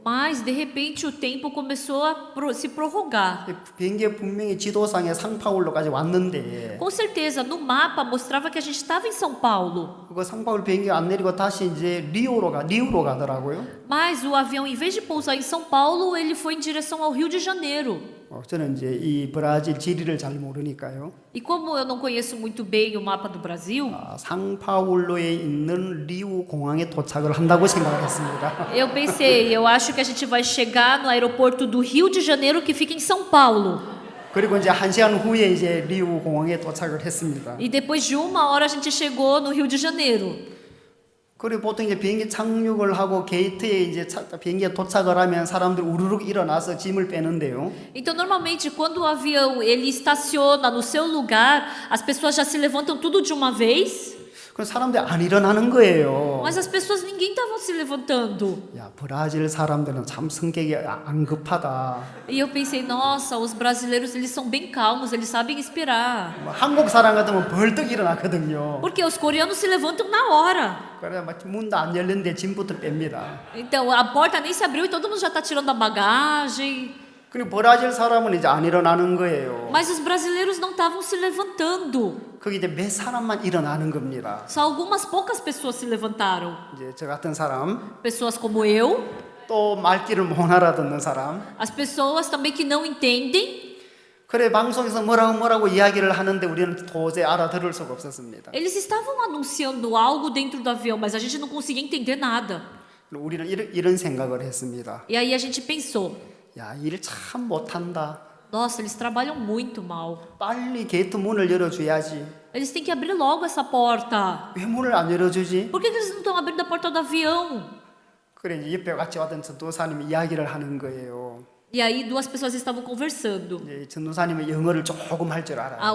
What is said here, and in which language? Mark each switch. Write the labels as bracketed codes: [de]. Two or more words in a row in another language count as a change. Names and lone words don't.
[pt] Mas de repente o tempo começou a se prorrogar. [ko] 비행기에 분명히 지도상에 상파울로까지 왔는데 [pt] Com certeza, no mapa mostrava que a gente estava em São Paulo. [ko] 그 상파울 비행기 안 내리고 다시 이제 리우로 가더라고요. [pt] Mas o avião, em vez de pousar em São Paulo, ele foi em direção ao Rio de Janeiro. [ko] 저는 이제 이 브라질 지리를 잘 모르니까요. [pt] E como eu não conheço muito bem o mapa do Brasil, [ko] 상파울로에 있는 리우 공항에 도착을 한다고 생각을 했습니다. [pt] eu pensei, eu acho que a gente vai chegar no aeroporto do Rio de Janeiro que fica em São Paulo. [ko] 그리고 이제 1시간 후에 이제 리우 공항에 도착을 했습니다. [pt] E depois de 1 hora a gente chegou no Rio de Janeiro. [ko] 그리고 보통 이제 비행기 착륙을 하고 게이트에 이제 비행기에 도착을 하면 사람들 우르륵 일어나서 짐을 빼는데요. [pt] Então, normalmente, quando o avião ele estaciona no seu lugar, as pessoas já se levantam tudo de uma vez. [ko] 그 사람들이 안 일어나는 거예요. [pt] Mas as pessoas, ninguém estava se levantando. [ko] 야, 브라질 사람들은 참 성격이 안 급하다. [pt] E eu pensei, nossa, os brasileiros eles são bem calmos, eles sabem esperar. [ko] 한국 사람 같으면 벌떡 일어나거든요. [pt] Porque os coreanos se levantam na hora. [ko] 그래 막 문도 안 열렸는데 짐부터 뺍니다. [pt] Então, a porta nem se abriu e todo mundo já está tirando a bagagem. [ko] 그리고 브라질 사람은 이제 안 일어나는 거예요. [pt] Mas os brasileiros não estavam se levantando. [ko] 거기 이제 몇 사람만 일어나는 겁니다. [pt] Só algumas poucas pessoas se levantaram. [ko] 이제 저 같은 사람, [pt] Pessoas como eu, [ko] 또 말귀를 못 알아듣는 사람. [pt] as pessoas também que não entendem. [ko] 그래 방송에서 뭐라고 이야기를 하는데 우리는 도저히 알아들을 수가 없었습니다. [pt] Eles estavam anunciando algo dentro do avião, mas a gente não conseguia entender nada. [ko] 우리는 이런 생각을 했습니다. [pt] E aí a gente pensou, [ko] 야, 일 참 못한다. [pt] nossa, eles trabalham muito mal. [ko] 빨리 게이트 문을 열어줘야지. [pt] Eles têm que abrir logo essa porta. [ko] 왜 문을 안 열어주지? [pt] Por que eles não estão abrindo a porta do avião? [ko] 그래 이제 옆에 같이 왔던 전도사님이 이야기를 하는 거예요. [pt] E aí duas pessoas estavam conversando. [ko] 이제 전도사님은 영어를 조금 할 줄 알아요.